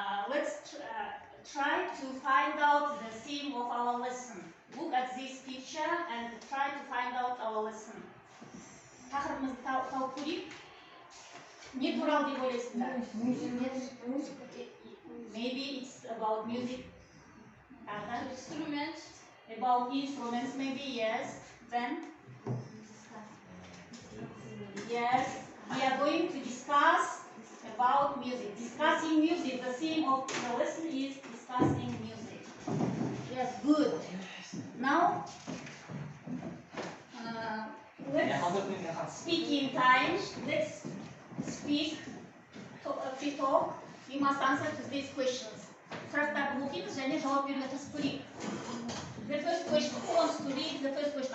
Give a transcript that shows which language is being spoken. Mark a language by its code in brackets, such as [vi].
[en] Let's try to find out the theme of our lesson. Look at this picture and try to find out our lesson. [kk] Тақырыбымызды тауып көрейік. Не туралы деп ойлайсыңдар? [en] Maybe it's about music. Instruments. About instruments, maybe, yes. Then? Yes, we are going to discuss about music. Discussing music. The theme of the lesson is discussing music. Yes, good. Now, let's speak in time. Let's speak, talk. We must answer to these questions. [kk] Сұрақтарды оқимыз және жауап беруге тырысып көрейік. [en] The first question, who wants to read the first question?